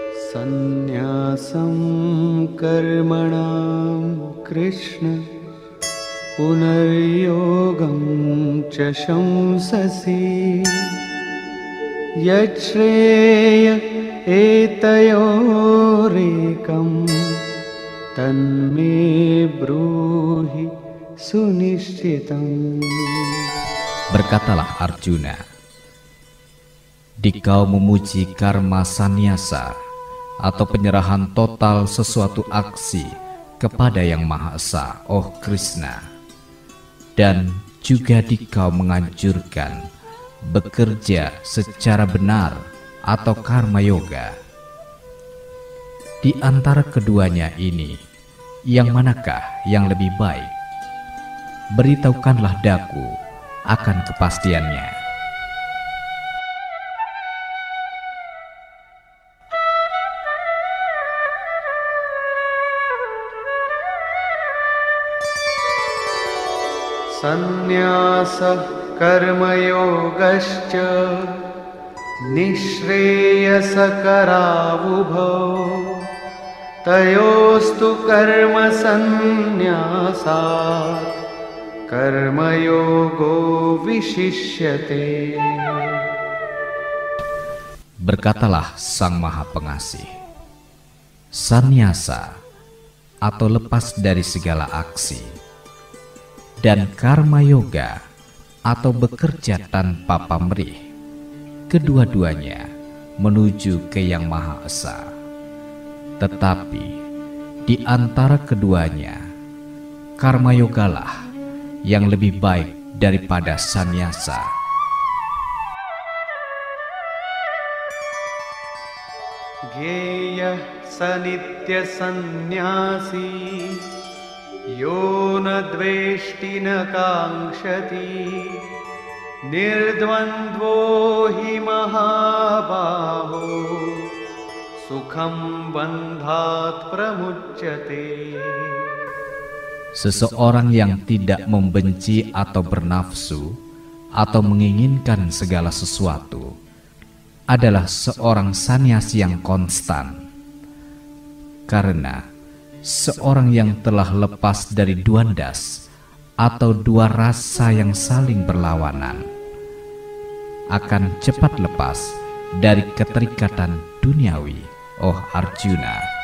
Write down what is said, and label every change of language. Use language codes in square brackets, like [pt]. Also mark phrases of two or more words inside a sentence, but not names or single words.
[sa] Sannyasam karmanam Krishna punaryogam cha shamsasi yachreya etayorekam tanme bruhi sunishchitam. [id] Berkatalah Arjuna, dikau memuji [sa] karma sannyasa [id] atau penyerahan total sesuatu aksi kepada Yang Maha Esa, oh Krishna, dan juga dikau menganjurkan bekerja secara benar atau [sa] karma yoga. [id] Di antara keduanya ini, yang manakah yang lebih baik? Beritahukanlah daku akan kepastiannya. [sa] Sannyasa karmayogascha nishreyasa karavubhau tayostu karma sannyasat karmayogo vishishyate. [id] Berkatalah Sang Maha Pengasih, sannyasa atau lepas dari segala aksi, dan [sa] karma yoga [id] atau bekerja tanpa pamrih, kedua-duanya menuju ke Yang Maha Esa. Tetapi di antara keduanya, [sa] karma yogalah [id] yang lebih baik daripada sannyasa. [sa] Geya sanitya sannyasi yo na dveshti na kankshati nirdvandvo hi mahabaho sukham bandhat pramuchyate. [id] Seseorang yang tidak membenci atau bernafsu atau menginginkan segala sesuatu adalah seorang sannyasi yang konstan. Karena seorang yang telah lepas dari duandas atau dua rasa yang saling berlawanan akan cepat lepas dari keterikatan duniawi, oh Arjuna.